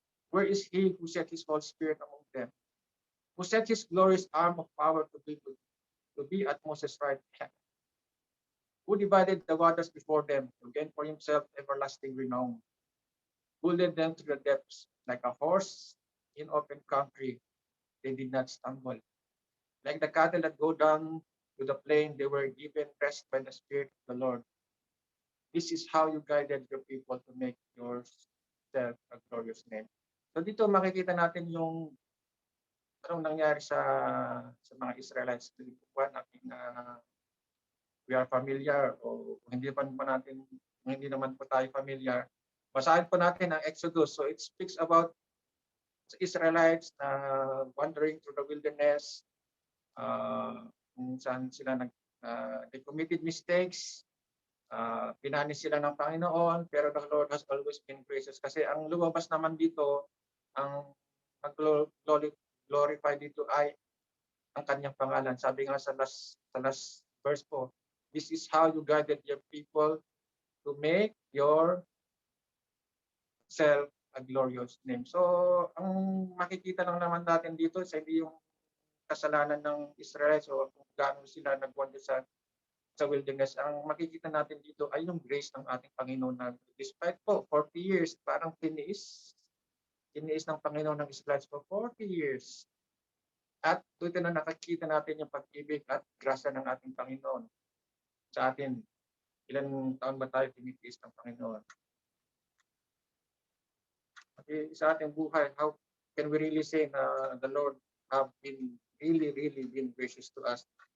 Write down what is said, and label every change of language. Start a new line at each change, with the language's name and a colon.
English: Where is he who set his Holy Spirit among them, who set his glorious arm of power to be at Moses' right hand, who divided the waters before them to gain for himself everlasting renown, who led them to the depths like a horse in open country? They did not stumble. Like the cattle that go down to the plain, they were given rest by the Spirit of the Lord. This is how you guided your people to make yourself a glorious name.
Filipino: So dito makikita natin yung anong nangyari sa mga Israelites. Natin na
English: we are familiar
Filipino: o hindi naman po tayo familiar. Basahin po natin ang Exodus.
English: So it speaks about Israelites na wandering through the wilderness,
Filipino: kung saan sila
English: they committed mistakes,
Filipino: pinani sila ng Panginoon, pero
English: the Lord has always been gracious.
Filipino: Kasi ang lumabas naman dito, ang glorify dito ay ang kanyang pangalan. Sabi nga sa
English: last verse po, this is how you guided your people to make yourself a glorious name.
Filipino: So, ang makikita lang naman natin dito sa hindi yung kasalanan ng Israelites o kung gaano sila nagwanda sa wilderness. Ang makikita natin dito ay yung grace ng ating Panginoon na
English: despite po 40 years,
Filipino: parang tiniis ng Panginoon ng Israelites
English: for 40 years.
Filipino: At dito na nakikita natin yung pag-ibig at grasya ng ating Panginoon sa atin. Ilan taon ba tayo tinitiis ng Panginoon? Sa ating buhay,
English: how can we really say na the Lord have been really been gracious to us?